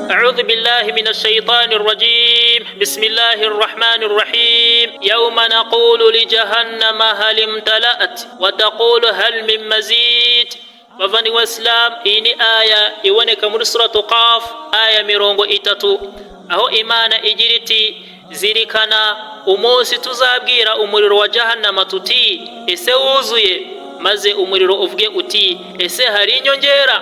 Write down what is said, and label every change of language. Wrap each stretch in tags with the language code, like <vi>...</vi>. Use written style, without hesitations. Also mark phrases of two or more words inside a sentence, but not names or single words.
<ar>أعوذ بالله من الشيطان الرجيم بسم الله الرحمن الرحيم يوم نقول لجهنم هل امتلأت وتقول هل من مزيد.</ar> <rw>Bavani wa Islam, iyi ni aya iboneka muri suratu Qaf aya 30, aho Imana igira iti zirikana umunsi tuzabwira umuriro wa jahannama tuti ese wuzuye, maze umuriro uvuge uti ese hari inyongera.</rw>